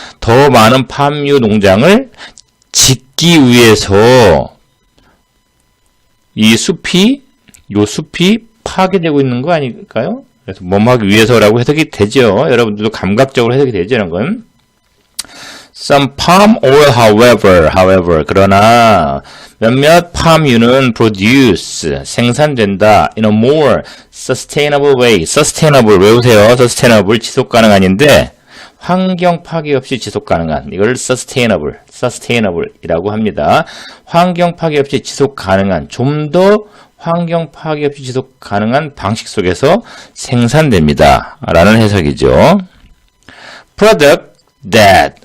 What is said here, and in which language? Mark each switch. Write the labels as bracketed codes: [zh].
[ko] 더 많은 팜유 농장을 짓기 위해서 이 숲이 파괴되고 있는 거 아닐까요? 그래서 뭐하기 위해서라고 해석이 되죠. 여러분들도 감각적으로 해석이 되죠, 이런 건. [en] Some palm oil, however, [ko] 그러나 몇몇 팜유는 [en] produce, [ko] 생산된다, [en] in a more sustainable way. [ko] sustainable, 외우세요. sustainable, 지속 가능한인데, 환경 파괴 없이 지속 가능한, 이걸 sustainable 이라고 합니다. 환경 파괴 없이 지속 가능한, 좀 더 환경 파괴 없이 지속 가능한 방식 속에서 생산됩니다. 라는 해석이죠. [en] Product that